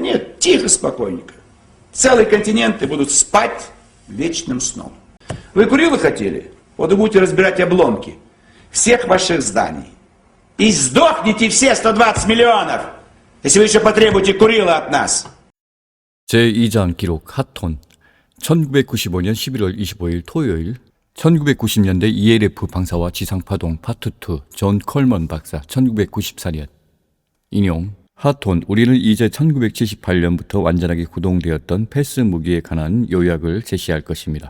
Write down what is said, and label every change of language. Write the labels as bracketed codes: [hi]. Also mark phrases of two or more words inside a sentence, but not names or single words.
[ru] Нет, тихо, спокойненько. Целые континенты будут спать вечным сном. Вы Курилы хотели? Вот вы будете разбирать обломки всех ваших зданий. И сдохните все 120 миллионов, если вы еще потребуете Курила от нас. [ko] 제2장 기록 하톤 1995년 11월 25일 토요일 1990년대 ELF 방사와 지상파동 파트 2 존 컬먼 박사 1994년 인용 하톤 우리는 이제 1978년부터 완전하게 구동되었던 패스 무기에 관한 요약을 제시할 것입니다.